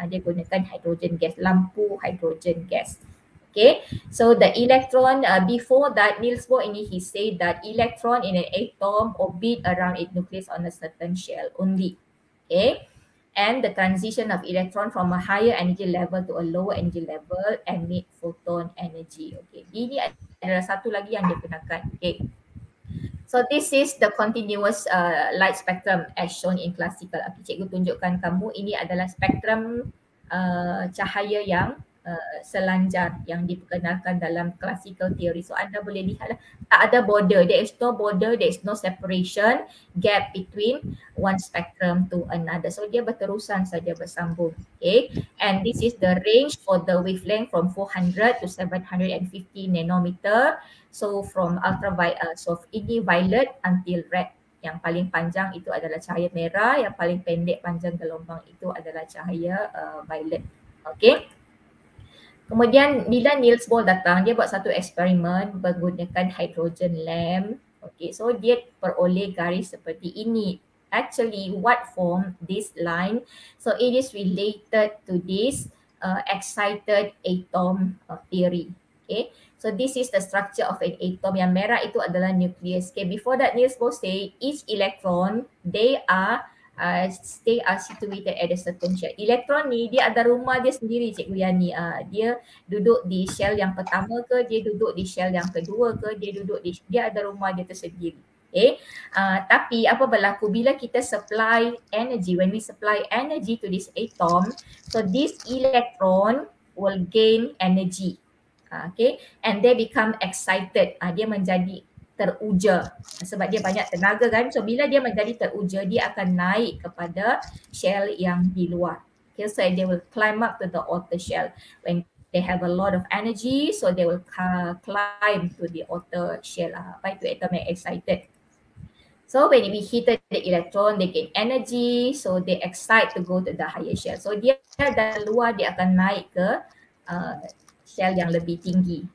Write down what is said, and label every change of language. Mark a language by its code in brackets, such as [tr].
[ms] Dia gunakan hydrogen gas, [en] lampu hydrogen gas. Okay, so the electron, before that Niels Bohr ini he said that electron in an atom orbit around its nucleus on a certain shell only. Okay, and the transition of electron from a higher energy level to a lower energy level emit photon energy. [ms] Okay, ini adalah satu lagi yang dia gunakan. [en] Okay, so this is the continuous light spectrum as shown in classical. [ms] Okay, cikgu tunjukkan kamu, ini adalah spektrum cahaya yang selanjar yang diperkenalkan dalam classical theory. [en] So [ms] anda boleh lihat tak ada [en] border, there is no border, there is no separation gap between one spectrum to another. [ms] So dia berterusan saja, bersambung. [en] Okay, and this is the range for the wavelength from 400 to 750 nanometer. So from ultraviolet, so ini violet until red. [ms] Yang paling panjang itu adalah cahaya merah, yang paling pendek panjang gelombang itu adalah cahaya violet. Okay. Kemudian bila Niels Bohr datang, dia buat satu eksperimen menggunakan hydrogen lamp. Okay, so dia peroleh garis seperti ini. [en] Actually, what form this line? So it is related to this excited atom theory. Okay, so this is the structure of an atom. [ms] Yang merah itu adalah nucleus. [en] Okay, before that Niels Bohr say each electron they are situated at a certain shell. [ms] Elektron ni dia ada rumah dia sendiri, Cikgu Yani. Dia duduk di shell yang pertama ke, dia duduk di shell yang kedua ke, dia ada rumah dia tersendiri. [en] Okay. [ms] Tapi apa berlaku bila kita [en] supply energy, when we supply energy to this atom, so this electron will gain energy. Okay, and they become excited. [ms] Dia menjadi teruja sebab dia banyak tenaga kan. So bila dia menjadi teruja, dia akan naik kepada shell yang di luar. [en] Okay, so they will climb up to the outer shell. When they have a lot of energy, so they will climb to the outer shell. [ms] Apa itu atom yang excited? [en] So when we hit the electron, they gain energy, so they excite to go to the higher shell. [ms] So dia dari luar dia akan naik ke shell yang lebih tinggi.